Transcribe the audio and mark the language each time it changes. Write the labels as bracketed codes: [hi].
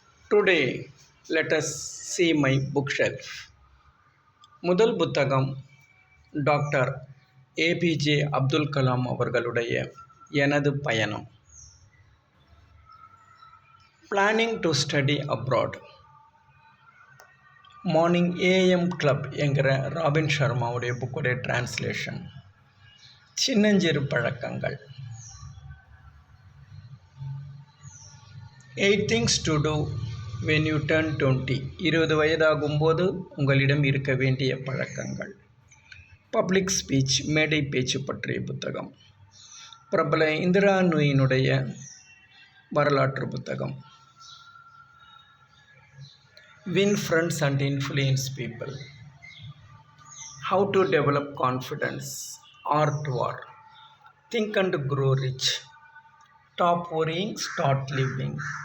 [en] Today, let us see my bookshelf. [ta] முதல் புத்தகம் doctor APJ Abdul Kalam அவர்களுடைய எனது பயணம். [en] Planning to study abroad. [ta] Morning AM club என்கிற ராபின் சர்மாவுடைய புக்குடைய டிரான்ஸ்லேஷன். சின்னஞ்சிறு பழக்கங்கள். [en] 8 things to do when you turn 20. [ta] 20 வயதாகும்போது உங்களிடம் இருக்க வேண்டிய பழக்கங்கள். பப்ளிக் ஸ்பீச், மேடை பேச்சு பற்றிய புத்தகம். பிரபல இந்திரா நூயினுடைய வரலாற்று புத்தகம். [en] Win friends and influence people. How to develop confidence. Art War. Think and grow rich. Stop worrying, start living.